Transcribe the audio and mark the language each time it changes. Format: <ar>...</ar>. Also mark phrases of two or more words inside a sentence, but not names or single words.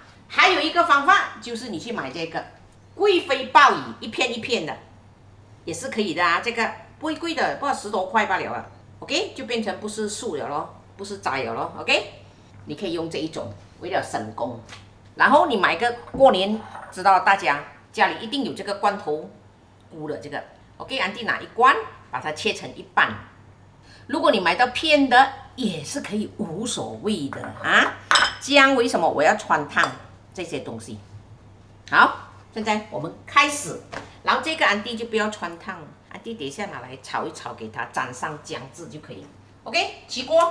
<zh>還有一個方法就是你去買這個貴妃鮑魚，一片一片的，也是可以的啊。這個不會貴的，不知道10多塊罷了啊。OK， 就變成不是素了咯，不是摘了咯。OK， 你可以用這一種，為了省工。然後你買個過年，知道大家家裡一定有這個罐頭菇的這個 ，OK，安迪拿一罐，把它切成一半。如果你買到片的，也是可以，無所謂的啊。姜為什麼我要汆燙這些東西？好，現在我們開始。然後這個安迪就不要汆燙，安迪等一下拿來炒一炒，給它沾上薑汁就可以。OK， 起鍋。</zh>